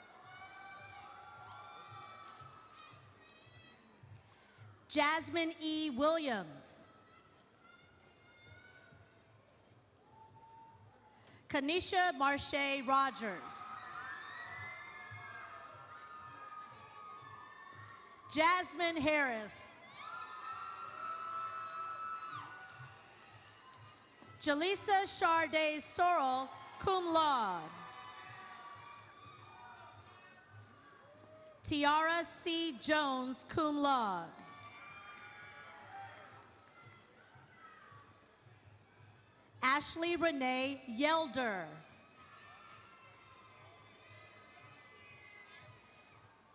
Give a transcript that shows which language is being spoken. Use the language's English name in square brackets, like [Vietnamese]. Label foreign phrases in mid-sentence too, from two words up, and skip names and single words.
[English] Jasmine E. Williams. Kanisha Marche Rogers. Jasmine Harris. Jaleesa Charday Sorrell, [Latin] cum laude. [English] Tiara C. Jones, [Latin] cum laude. [English] Ashley Renee Yelder.